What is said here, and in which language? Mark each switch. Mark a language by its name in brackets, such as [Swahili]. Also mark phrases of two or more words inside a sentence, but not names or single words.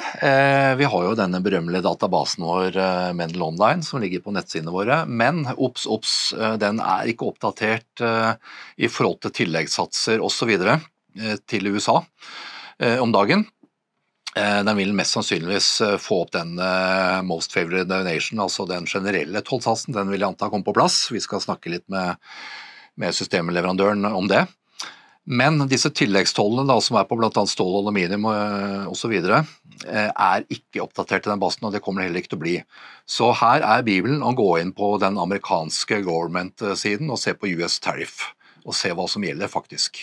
[Norwegian] Vi har jo denne berømmelige databasen vår, Mendel Online, som ligger på nettsidene våre, men obs, den ikke oppdatert i forhold til tilleggssatser og så videre til USA om dagen. Den vil mest sannsynligvis få opp den [English] most favored nation, [Norwegian] altså den generelle tollsatsen, den vil jeg anta komme på plass. Vi skal snakke litt med systemleverandøren om det. Men disse tilleggstollene da, som på blant annet stål, aluminium og så videre, ikke oppdatert i den basen, og det kommer det heller ikke til å bli. Så her Bibelen å gå inn på den amerikanske government-siden og se på [English] US tariff, [Norwegian] og se hva som gjelder faktisk.